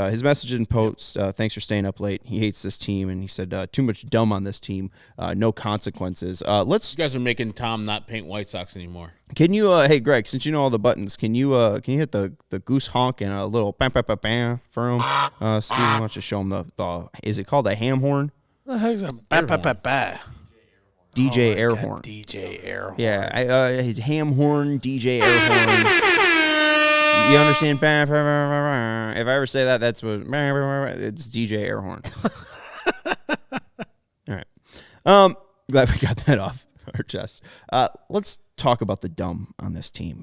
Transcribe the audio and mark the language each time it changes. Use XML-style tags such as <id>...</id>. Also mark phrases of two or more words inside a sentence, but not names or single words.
<en>His message in posts, thanks for staying up late. He hates this team, and he said, too much dumb on this team, no consequences. You guys are making Tom not paint White Sox anymore. Can you, hey, Greg, since you know all the buttons, can you hit the goose honk and a little bam, bam, bam, bam for him? Steven, why don't you show him the is it called the ham horn? The heck's a ba-ba-ba-ba? DJ air horn. DJ air horn. Yeah, ham horn, DJ air horn. You understand? If I ever say that, that's what it's DJ air horn. All right. Glad we got that off our chest. Let's talk about the dumb on this team.</en>